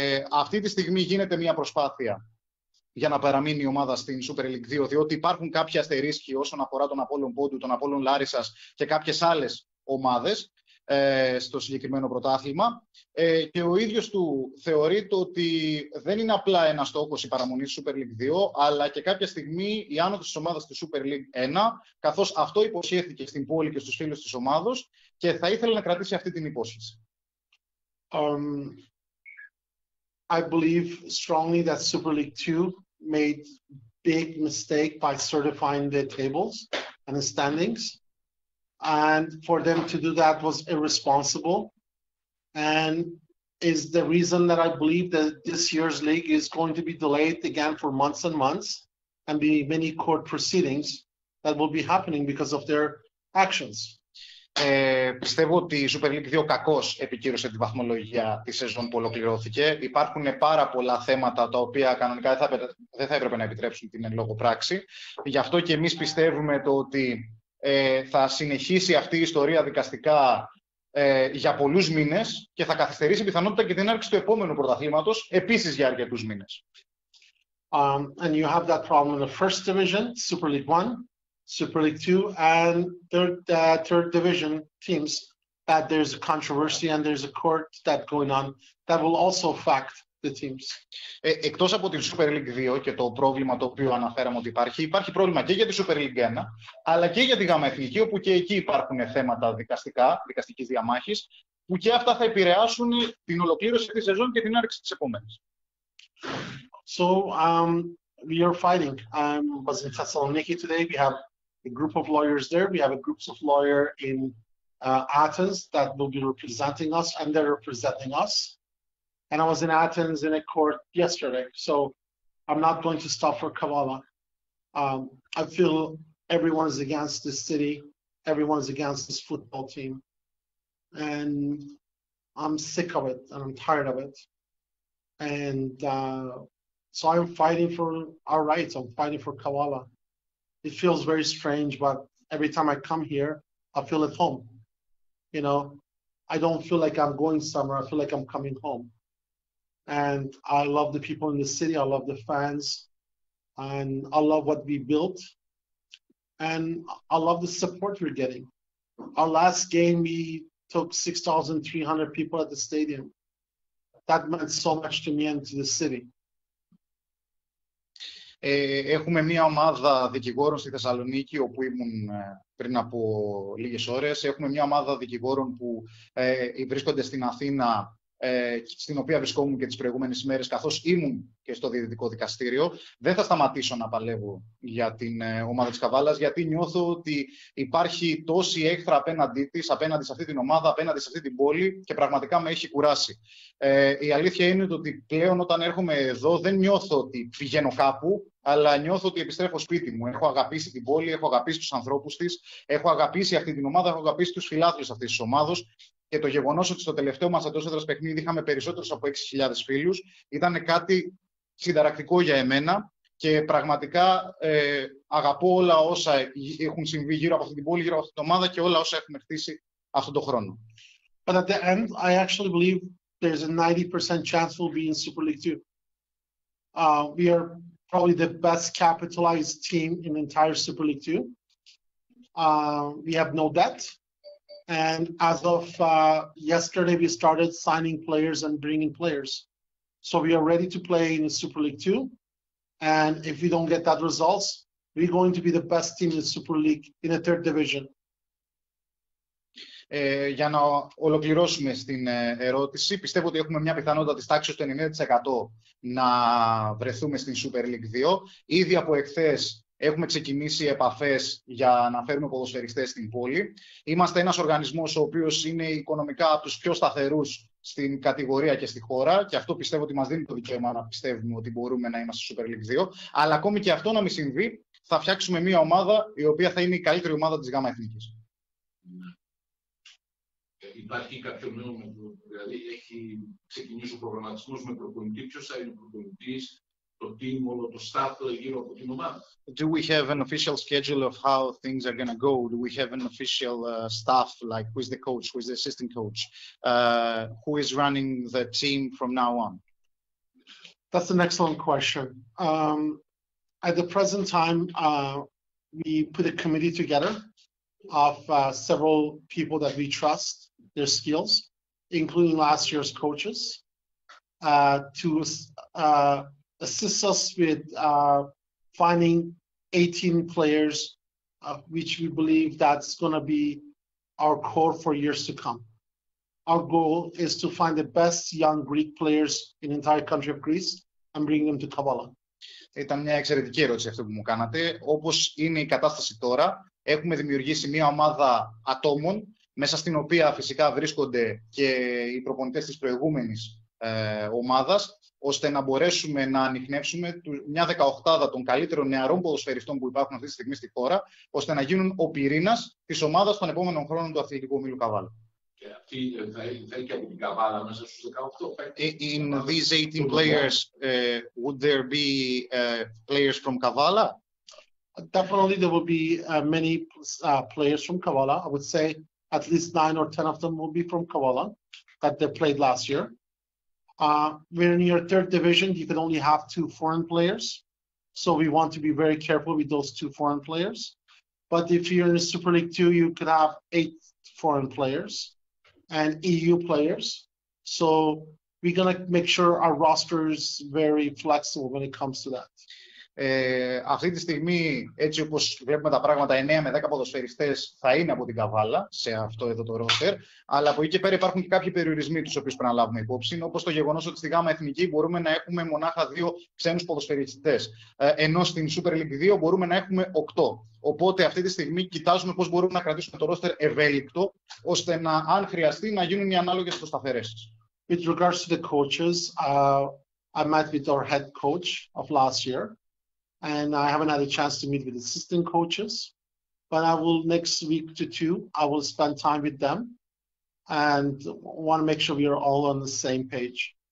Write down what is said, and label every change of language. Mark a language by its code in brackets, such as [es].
[el] Αυτή τη στιγμή γίνεται μια προσπάθεια για να παραμείνει η ομάδα στην Super League 2, διότι υπάρχουν κάποια αστερίσκοι όσον αφορά τον Απόλλων Πόντου, τον Απόλλων Λάρισσας και κάποιες άλλες ομάδες στο συγκεκριμένο πρωτάθλημα, και ο ίδιος του θεωρείται ότι δεν είναι απλά ένα στόχος η παραμονή στη Super League 2, αλλά και κάποια στιγμή η άνοδος της ομάδας στη Super League 1, καθώς αυτό υποσχέθηκε στην πόλη και στους φίλους της ομάδος και θα ήθελε να κρατήσει αυτή την υπόσχεση. [en] I believe strongly that Super League 2 made big mistake by certifying the tables and the standings. And for them to do that was irresponsible, and is the reason that I believe that this year's league is going to be delayed again for months and months, and be many court proceedings that will be happening because of their actions. [el] Πιστεύω ότι η Super League 2 κακώς επικύρωσε τη βαθμολογία της σεζόν που ολοκληρώθηκε. Υπάρχουν πάρα πολλά θέματα τα οποία κανονικά δεν θα έπρεπε να επιτρέψουν την εν λόγω πράξη. Γι' αυτό και εμείς πιστεύουμε το ότι θα συνεχίσει αυτή η ιστορία δικαστικά για πολλούς μήνες και θα καθυστερήσει πιθανότητα και την έναρξη του επόμενου πρωταθλήματος επίσης για αρκετούς μήνες. [en] And you have that problem in the first division, Super League 1, Super League 2, and third division teams, that there's a controversy and there's a court that going on that will also affect the teams. [el] Εκτός από την Super League 2 και το πρόβλημα το οποίο αναφέραμε ότι υπάρχει πρόβλημα και για τη Super League 1, αλλά και για τη ΓΑΜΑ Εθνική, όπου και εκεί υπάρχουν θέματα δικαστικής διαμάχης, που και αυτά θα επηρεάσουν την ολοκλήρωση της σεζόν και την άρξη της επόμενης. [en] So we are fighting. I was in Thessaloniki today. We have a group of lawyers there. We have a group of lawyers in Athens that will be representing us, and they're representing us. And I was in Athens in a court yesterday, so I'm not going to stop for Kavalla. I feel everyone is against this city, everyone is against this football team, and I'm sick of it, and I'm tired of it. And so I'm fighting for our rights, I'm fighting for Kavalla. It feels very strange, but every time I come here, I feel at home. You know, I don't feel like I'm going somewhere, I feel like I'm coming home. And I love the people in the city, I love the fans, and I love what we built, and I love the support we're getting. Our last game, we took 6,300 people at the stadium. That meant so much to me and to the city. [el] Έχουμε μια ομάδα δικηγόρων στη Θεσσαλονίκη, όπου ήμουν πριν από λίγες ώρες. Έχουμε μια ομάδα δικηγόρων που βρίσκονται στην Αθήνα στην οποία βρισκόμουν και τις προηγούμενες ημέρες, καθώς ήμουν και στο Διαιτητικό Δικαστήριο. Δεν θα σταματήσω να παλεύω για την ομάδα της Καβάλας, γιατί νιώθω ότι υπάρχει τόση έχθρα απέναντί της, απέναντι σε αυτή την ομάδα, απέναντι σε αυτή την πόλη, και πραγματικά με έχει κουράσει. Η αλήθεια είναι ότι πλέον όταν έρχομαι εδώ δεν νιώθω ότι πηγαίνω κάπου, αλλά νιώθω ότι επιστρέφω σπίτι μου. Έχω αγαπήσει την πόλη, έχω αγαπήσει τους ανθρώπους της, έχω αγαπήσει αυτή την ομάδα, έχω αγαπήσει τους φιλάθλους αυτής της ομάδος. Και το γεγονός ότι στο τελευταίο μας εντός έδρας παιχνίδι είχαμε περισσότερους από 6.000 φίλους ήταν κάτι συνταρακτικό για εμένα, και πραγματικά αγαπώ όλα όσα έχουν συμβεί γύρω από αυτή την πόλη, γύρω από αυτή την ομάδα και όλα όσα έχουμε χτίσει αυτόν τον χρόνο. [en] But at the end, I actually believe there's a 90% chance we'll be in Super League 2. We are probably the best capitalized team in the entire Super League 2. We have no debt. And as of yesterday, we started signing players and bringing players. So we are ready to play in Super League 2. And if we don't get that results, we're going to be the best team in the Super League in the third division. [el] Για να ολοκληρώσουμε στην ερώτηση, πιστεύω ότι έχουμε μια πιθανότητα της τάξης του 90% να βρεθούμε στην Super League 2. Ήδη από εχθές έχουμε ξεκινήσει επαφές για να φέρουμε ποδοσφαιριστές στην πόλη. Είμαστε ένας οργανισμός ο οποίος είναι οικονομικά από τους πιο σταθερούς στην κατηγορία και στη χώρα, και αυτό πιστεύω ότι μας δίνει το δικαίωμα να πιστεύουμε ότι μπορούμε να είμαστε στη Super League 2. Αλλά ακόμη και αυτό να μην συμβεί, θα φτιάξουμε μια ομάδα η οποία θα είναι η καλύτερη ομάδα της ΓΑΜΑ Εθνικής. Υπάρχει κάποιο νέο, δηλαδή έχει ξεκινήσει ο προγραμματισμός με προπονητή, ποιος θα είναι ο προπονητής, το team, όλο το staff γύρω από την ομάδα? [en] Do we have an official schedule of how things are going to go? Do we have an official staff, like who is the coach, who is the assistant coach, who is running the team from now on? That's an excellent question. At the present time, we put a committee together of several people that we trust their skills, including last year's coaches, to assist us with finding 18 players, which we believe that's going to be our core for years to come. Our goal is to find the best young Greek players in the entire country of Greece and bring them to Kavalla. [el] Ήταν μια εξαιρετική ερώτηση αυτή που μου κάνατε. Όπως είναι η κατάσταση τώρα, έχουμε δημιουργήσει μια ομάδα ατόμων, μέσα στην οποία φυσικά βρίσκονται και οι προπονητές της προηγούμενης ομάδας, ώστε να μπορέσουμε να ανιχνεύσουμε μια 18 των καλύτερων νεαρών ποδοσφαιριστών που υπάρχουν αυτή τη στιγμή στη χώρα, ώστε να γίνουν ο πυρήνας της ομάδας των επόμενων χρόνων του Αθλητικού Ομίλου Καβάλα. Και αυτή θα είναι και από την Καβάλα μέσα στους 18. [en] In these 18 players, would there be players from Kavalla? Definitely there will be many players from Kavalla. I would say at least 9 or 10 of them will be from Kavalla that they played last year. When in your third division, you can only have 2 foreign players. So we want to be very careful with those 2 foreign players. But if you're in the Super League 2, you could have 8 foreign players and EU players. So we're going to make sure our roster is very flexible when it comes to that. [el] Αυτή τη στιγμή, έτσι όπως βλέπουμε τα πράγματα, 9 με 10 ποδοσφαιριστές θα είναι από την Καβάλα σε αυτό εδώ το ρόστερ, αλλά από εκεί και πέρα υπάρχουν και κάποιοι περιορισμοί τους οποίους πρέπει να λάβουμε υπόψη, όπως το γεγονός ότι στη ΓΑΜΑ Εθνική μπορούμε να έχουμε μονάχα 2 ξένους ποδοσφαιριστές, ενώ στην Super League 2 μπορούμε να έχουμε 8. Οπότε αυτή τη στιγμή κοιτάζουμε πώς μπορούμε να κρατήσουμε το ρόστερ ευέλικτο, ώστε να, αν χρειαστεί, να γίνουν οι ανάλογες προσταθερέσεις. [en] With regards to the coaches, I met with our head coach of last year. And I haven't had a chance to meet with assistant coaches, but I will next week to 2, I will spend time with them and want to make sure we are all on the same page.